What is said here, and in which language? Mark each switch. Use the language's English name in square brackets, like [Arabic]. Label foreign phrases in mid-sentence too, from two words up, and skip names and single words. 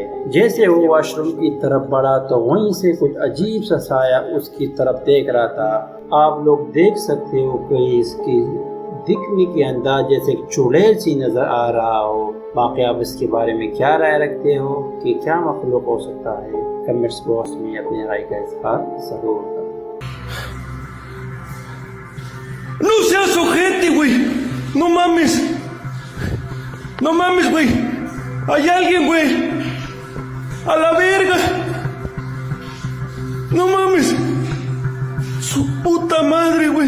[Urdu] جیسے وہ واش روم کی طرف بڑھا تو وہیں سے کچھ عجیب سا سایہ اس کی طرف دیکھ رہا تھا۔ آپ لوگ دیکھ سکتے ہو کہ اس کی دکھنے کے انداز جیسے چڑیل سی نظر آ رہا ہو۔ باقی آپ اس کے بارے میں کیا رائے رکھتے ہو کہ کیا مخلوق ہو سکتا ہے؟ [English] comments box [Urdu] میں اپنے رائے کا اظہار ضرور کریں۔ [Spanish] No seas ojete, güey. No mames. No mames, güey. Hay alguien, güey. A la verga. No mames. Su puta madre, güey.